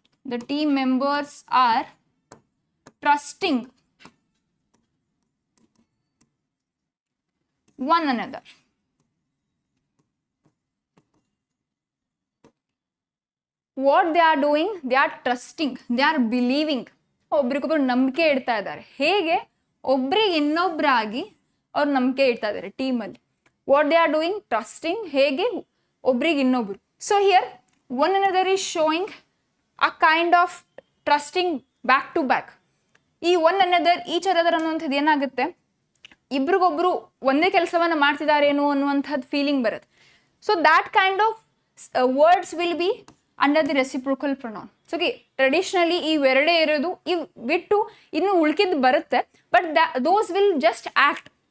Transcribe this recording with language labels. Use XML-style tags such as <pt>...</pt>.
<en>The team members are trusting one another. What they are doing, they are trusting, they are believing.</en> <kn>ಒಬ್ರಿಗೊಬ್ರು ನಂಬಿಕೆ ಇಡ್ತಾ ಇದ್ದಾರೆ. ಹೇಗೆ, ಒಬ್ರಿಗೆ ಇನ್ನೊಬ್ಬರಾಗಿ ಅವ್ರು ನಂಬಿಕೆ ಇಡ್ತಾ ಇದ್ದಾರೆ ಟೀಮಲ್ಲಿ.</kn> <en>What they are doing, trusting.</en> <kn>ಹೇಗೆ, ಒಬ್ರಿಗೆ ಇನ್ನೊಬ್ರು.</kn> <en>So here one another is showing a kind of trusting back to back.</en> <kn>ಈ ಒನ್ ಅನದರ್, ಈಚ್ ಅದರ್ ಅನ್ನುವಂಥದ್ದು ಏನಾಗುತ್ತೆ, ಇಬ್ರಿಗೊಬ್ರು ಒಂದೇ ಕೆಲಸವನ್ನು ಮಾಡ್ತಿದ್ದಾರೇನೋ ಅನ್ನುವಂಥದ್ದು ಫೀಲಿಂಗ್ ಬರುತ್ತೆ.</kn> <en>So that kind of words will be under the reciprocal pronoun.</en> <kn>So traditionally ಇವೆರಡೇ ಇರೋದು, ಇವು ಬಿಟ್ಟು ಇನ್ನು ಉಳ್ಕಿದ್ದು ಬರುತ್ತೆ,</kn> <en>But those will just act.</en>